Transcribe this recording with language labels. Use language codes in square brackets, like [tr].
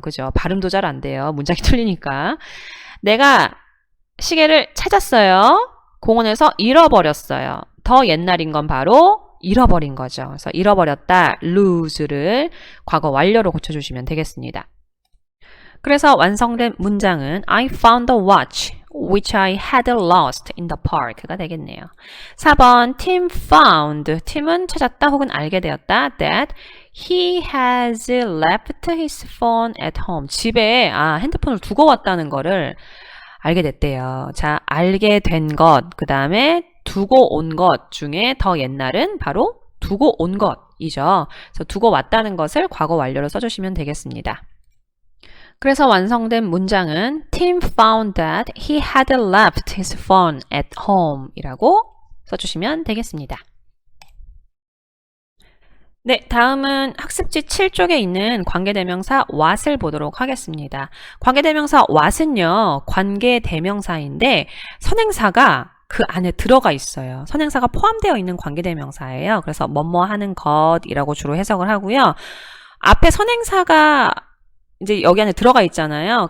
[ko] 그죠? 발음도 잘 안 돼요. 문장이 틀리니까. 내가 시계를 찾았어요. 공원에서 잃어버렸어요. 더 옛날인 건 바로 잃어버린 거죠. 그래서 잃어버렸다, lose를 과거 완료로 고쳐주시면 되겠습니다. 그래서 완성된 문장은 [en] I found the watch which I had lost in the park가 [ko] 되겠네요. [en] 4번 Tim found. [ko] 팀은 찾았다 혹은 알게 되었다. [en] That he has left his phone at home. [ko] 집에 핸드폰을 두고 왔다는 거를 알게 됐대요. 자, 알게 된 것, 그 다음에 두고 온 것 중에 더 옛날은 바로 두고 온 것이죠. 그래서 두고 왔다는 것을 과거 완료로 써주시면 되겠습니다. 그래서 완성된 문장은 [en] Tim found that he had left his phone at home [ko] 이라고 써주시면 되겠습니다. 네, 다음은 학습지 7쪽에 있는 관계대명사 what을 보도록 하겠습니다. 관계대명사 what은요, 관계대명사인데 선행사가 그 안에 들어가 있어요. 선행사가 포함되어 있는 관계대명사예요. 그래서 뭐뭐 하는 것이라고 주로 해석을 하고요. 앞에 선행사가 이제 여기 안에 들어가 있잖아요.